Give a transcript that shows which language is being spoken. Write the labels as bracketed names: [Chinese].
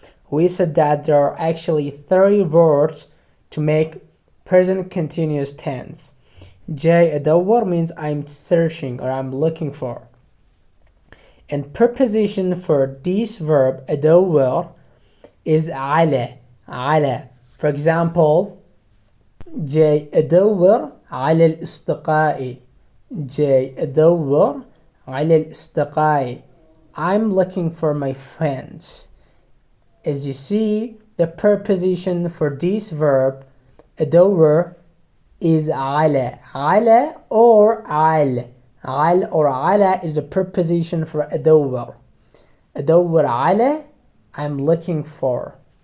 [English] We said that there are actually 30 words to make present continuous tense. [Arabic] جاي أدور [English] means I'm searching or I'm looking for. And preposition for this verb أدور is على. For example, [Arabic] جاي أدور على الأصدقاء, جاي أدور على الأصدقاء, [English] I'm looking for my friends. As you see, the preposition for this verb أدور is على or عال or على is the preposition for أدور على, I'm looking for.